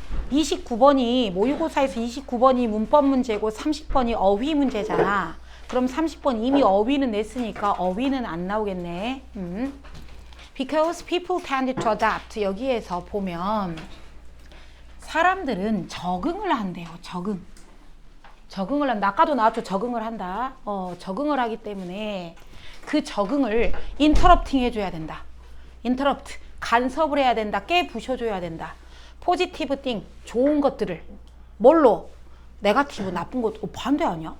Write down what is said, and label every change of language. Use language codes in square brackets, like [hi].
[ko] 29번이 모의고사에서 29번이 문법 문제고 30번이 어휘 문제잖아. 그럼 30번 이미 어휘는 냈으니까 어휘는 안 나오겠네. [en] Because people tend to adapt. [ko] 여기에서 보면 사람들은 적응을 한대요. 적응을 한다. 아까도 나왔죠. 적응을 한다. 적응을 하기 때문에 그 적응을 인터럽팅 해줘야 된다. 인터럽트. 간섭을 해야 된다. 깨부셔줘야 된다. 포지티브 띵. 좋은 것들을. 뭘로? 네거티브. 나쁜 것. 반대 아니야?